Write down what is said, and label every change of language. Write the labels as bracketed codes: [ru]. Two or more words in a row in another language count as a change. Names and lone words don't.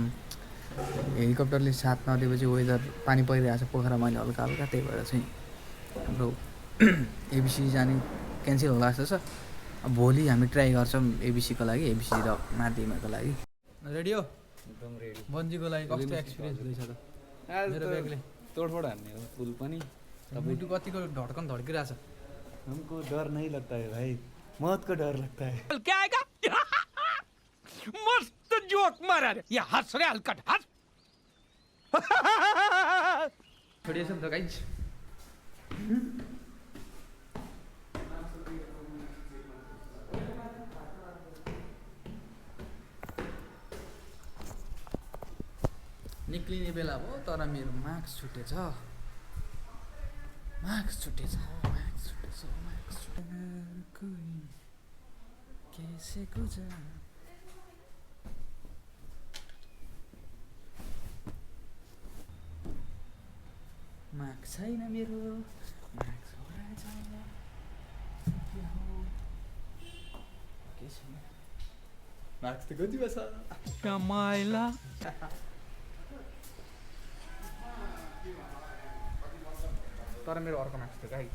[ne] हेलिकप्टरले साथ नदिएपछि वेदर पानी परिरहेको छ पोखरामा अहिले हल्का हल्का, त्यही भएर चाहिँ हाम्रो एबिसी जाने क्यान्सल होला जस्तो छ। अब भोलि हामी ट्राई गर्छौँ एबिसीको लागि, एबिसी र मार्दिमाको लागि। रेडी हो? एकदम रेडी। बन्जीको लागि कस्तो एक्सपिरियन्स हुँदैछ त? मेरो ब्यागले तोडफोड हान्ने हो पुल पनि। मुटु कतिको धड्कन धड्किरहेछ। [hi] हमको डर नहीं लगता है भाई, मौत को डर लगता है। क्या आएगा? मस्त जोक मारा रे। ये हंस रहे हलकट हंस। [ne] छोडिएछ नि त गाइज। निक्लिने बेला भयो तर मेरो मार्क्स छुटेछ। [hi] कैसे गुजर [ne] मार्क्स छैन मेरो, मार्क्स हराएछ। मार्क्स त कति छ? कमाइला। तर मेरो अर्को मार्क्स थियो गाइज।